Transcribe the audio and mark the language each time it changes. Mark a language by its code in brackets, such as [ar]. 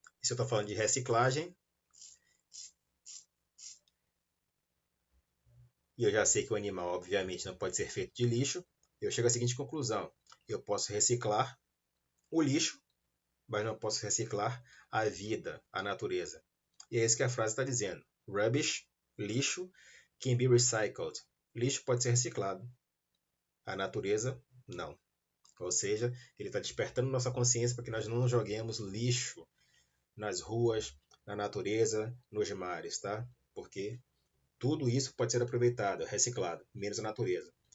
[pt] E se eu estou falando de reciclagem, e eu já sei que o animal, obviamente, não pode ser feito de lixo, eu chego à seguinte conclusão: eu posso reciclar o lixo, mas não posso reciclar a vida, a natureza. E é isso que a frase está dizendo. [en] Rubbish, lixo, can be recycled. [pt] Lixo pode ser reciclado. A natureza, não. Ou seja, ele está despertando nossa consciência para que nós não joguemos lixo nas ruas, na natureza, nos mares, tá? Porque tudo isso pode ser aproveitado, reciclado, menos a natureza.